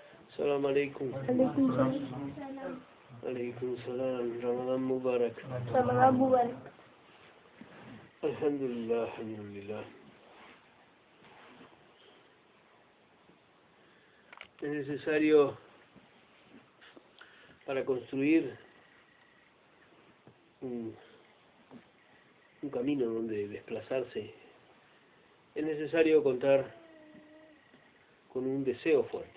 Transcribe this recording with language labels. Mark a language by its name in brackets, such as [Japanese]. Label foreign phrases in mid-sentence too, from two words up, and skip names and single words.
[Arabic] سلام عليكم. عليكم سلام. عليكم سلام. رمضان مبارك. رمضان مبارك. الحمد لله، الحمد لله. [Spanish] Es necesario, para construir un camino donde desplazarse, es necesario contar con un deseo fuerte.